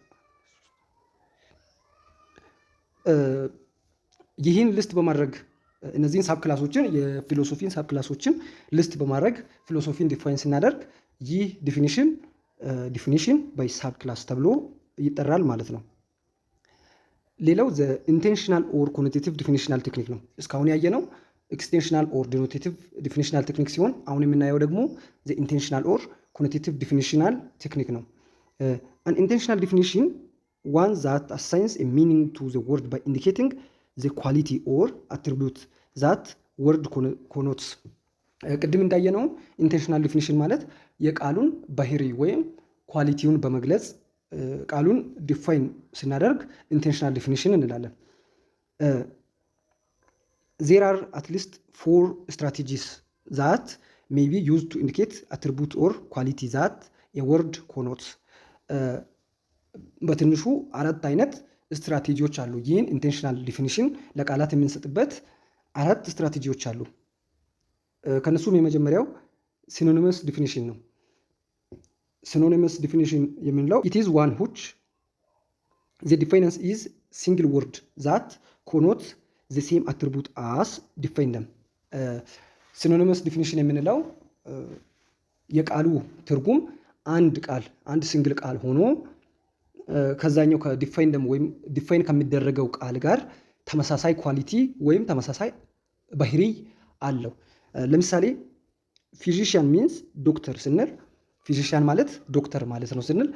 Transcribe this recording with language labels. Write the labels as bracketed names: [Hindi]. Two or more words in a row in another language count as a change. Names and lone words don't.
[Amharic] ይህን ሊስት በማድረግ እነዚህን ሳብ ክላሶችን የፊሎሶፊን ሳብ ክላሶችን ሊስት በማድረግ ፊሎሶፊን ዲፋይን ስናደርግ ይህ [English] definition by sub class [Amharic] ተብሎ ይጠራል ማለት ነው። ሌላው [English] the intensional or connotative definitional technique [Amharic] ነው። እስካሁን ያየነው [English] extensional or denotative definitional [Amharic] ቴክኒክ ሲሆን አሁን የምናየው ደግሞ [English] the intensional or connotative definitional technique [Amharic] ነው። [English] an intensional definition one that assigns a meaning to the word by indicating the quality or attribute that word connotes። [Amharic] ቅድም እንዳየነው [English] intensional definition [Amharic] ማለት የቃሉን ባህሪ ወይም ኳሊቲውን በመግለጽ ቃሉን ዲፋይን ስናደርግ [English] intensional definition [Amharic] እንላለን። [English] there are at least 4 strategies that may be used to indicate attribute or quality that a word connotes። [Amharic] በትንሹ 4 አይነት ስትራቴጂዎች አሉ። ይህን [English] intensional definition [Amharic] ለቃላት የምንሰጥበት 4 ስትራቴጂዎች አሉ። ከነሱም የመጀመሪያው [English] synonymous definition [Amharic] ነው። [English] synonymous definition [Amharic] የምንለው [English] it is one which the definance is single word that connotes the same attribute as define them። synonymous definition [Amharic] የምንለው የቃሉ ትርጉም አንድ ሲንግል ቃል ሆኖ ከዛኛው ከዲፋይን ደም ወይም ዲፋይን ከሚደረገው ቃል ጋር ተመሳሳይ ኳሊቲ ወይም ተመሳሳይ ባህሪ አለው። ለምሳሌ [English] physician means doctor [Amharic] ስንል ፊዚሽያን ማለት ዶክተር ማለት ነው ስንል